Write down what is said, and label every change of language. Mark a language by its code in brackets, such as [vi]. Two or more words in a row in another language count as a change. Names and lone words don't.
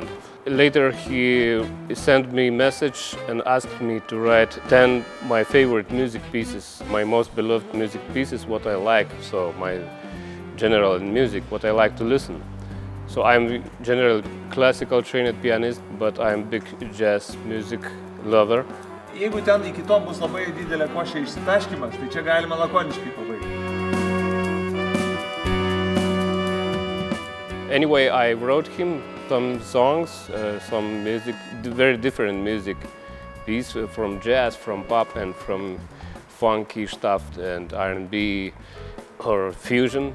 [en] Later he sent me a message and asked me to write 10 my favorite music pieces, my most beloved music pieces, what I like, so my general in music, what I like to listen. So I'm generally classical trained pianist, but I'm big jazz music lover. [lt] Jeigu ten iki to bus labai didelė košė išsitaškymas, tai čia galima lakoniškai pabaigti. [en] Anyway, I wrote him some songs, some music, very different music piece from jazz, from pop, and from funky stuff and R&B or fusion.